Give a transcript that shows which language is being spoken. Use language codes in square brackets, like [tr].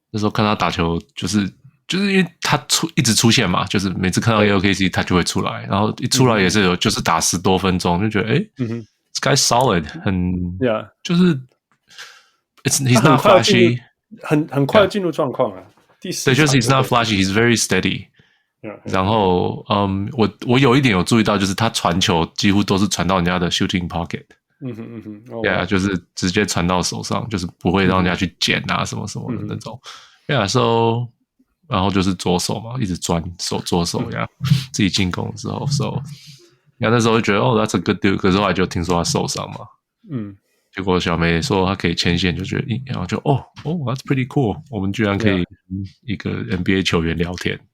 [zh] 看他打球就是因为他一直出现嘛，就是每次看到 OKC 他就会出来，然后一出来也是有就是打10多分钟，就觉得 [en] this guy solid， [zh] 就是 [en] he's not flashy， [zh] 很快进入状况啊。对，就是 [en] he's not flashy， he's very steady。 [zh] 然后我有一点有注意到，就是他传球几乎都是传到人家的 shooting pocket。就是直接传到手上，就是不会让人家去捡啊什么什么的那种。 so 然后就是左手嘛，一直转左手呀，自己进攻的时候那时候就觉得 [en] that's a good dude， [zh] 可是后来就听说他受伤嘛，结果小梅说他可以牵线，就觉得然后就 [en] that's pretty cool， [zh] 我们居然可以跟一个 NBA 球员聊天